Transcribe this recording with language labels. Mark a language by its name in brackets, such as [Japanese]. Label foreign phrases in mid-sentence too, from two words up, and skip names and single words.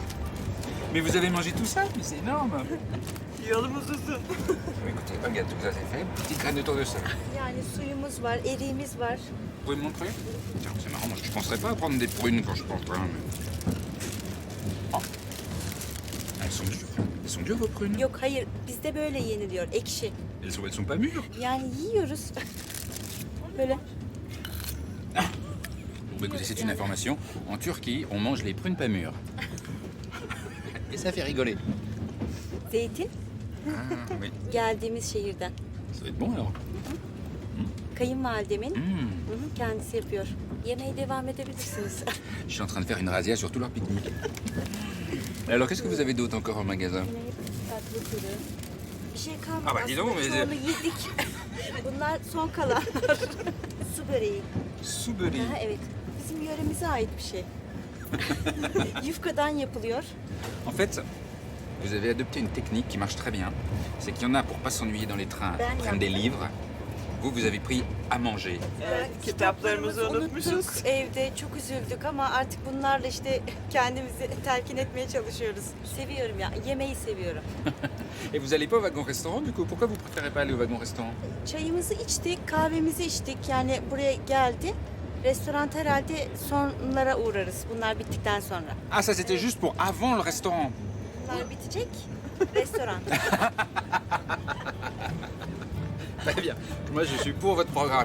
[French] Mais vous avez mangé tout ça? Mais c'est énorme. Écoutez, regarde, tout ça c'est fait. Petite graine autour de ça. [Turkish] Yani suyumuz var, eriğimiz var. [French] Vous pouvez me montrer? Tiens, c'est marrant, moi je ne penserais pas à prendre des prunes quand je prends le train. Mais... Oh. Elles sont dures. Elles sont dures vos prunes? [Turkish] Yok hayır, bizde böyle yeniliyor, ekşi. [French] Elles sont pas mûres. [Turkish] Yani yiyoruz. Böyle. [French] Bon, écoutez, c'est une information. En Turquie, on mange les prunes pas mûres. Et ça fait rigoler. [Turkish] Zeytin [French] Ah, oui. [Turkish] geldiğimiz şehirden. [French] Ça doit être bon alors. [Turkish] Kayınvalidemin kendisi yapıyor. Yemeğe devam edebilirsiniz. [French] Je suis en train de faire une razzia sur tout leur pique-nique. Alors, qu'est-ce que vous avez d'autre encore au magasin? [Turkish] Tatlı türü. Bir şey kalmadı. [French] Ah bah dis donc, mais... [Turkish] Onu yedik. Bunlar son kalanlar. Su böreği. Su böreği. Ha, evet. Bizim yöremize ait bir şey. Yufkadan yapılıyor. [French] En fait, vous avez adopté une technique qui marche très bien. C'est qu'il y en a pour pas s'ennuyer dans les trains, prennent des livres. Vous avez pris à manger. [Turkish] Kitaplarımızı unuttuk evde. Çok üzüldük ama artık bunlarla işte kendimizi telkin etmeye çalışıyoruz. Seviyorum ya. Yemeği seviyorum. [French] Et vous allez pas au wagon-restaurant du coup? Pourquoi vous préférez pas aller au wagon-restaurant? [Turkish] Çayımızı içtik, kahvemizi içtik. Yani buraya geldi. Restoran herhalde sonlara uğrarız. Bunlar bittikten sonra. [French] Ah, ça c'était juste pour avant le restaurant. [Turkish] Bunlar bitecek. Restoran. [French] Très bien. Moi, je suis pour votre programme.